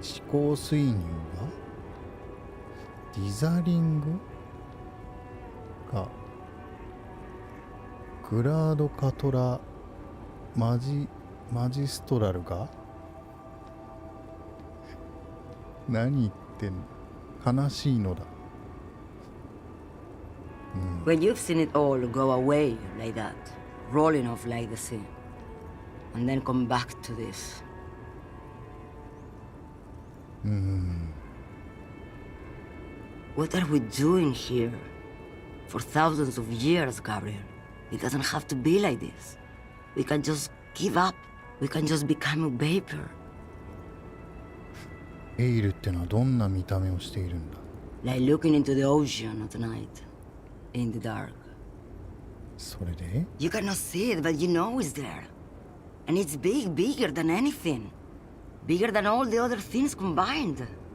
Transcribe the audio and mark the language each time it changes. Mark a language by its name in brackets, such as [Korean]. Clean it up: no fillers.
[Japanese] 思考推入がディザリングがグラードカトラマジストラルが何言ってんの。悲しいのだ。 [English] when you've seen it all go away like that, rolling off like the sea, and then come back to this. What are we doing here? For thousands of years, Gabriel. It doesn't have to be like this. We can just give up. We can just become a vapor. [Japanese] エイルってのはどんな見た目をしているんだ。 [English] Like looking into the ocean at night, in the dark. [Japanese] それで [English] You cannot see it, but you know it's there. And it's big, bigger than anything. Bigger than all the other things combined.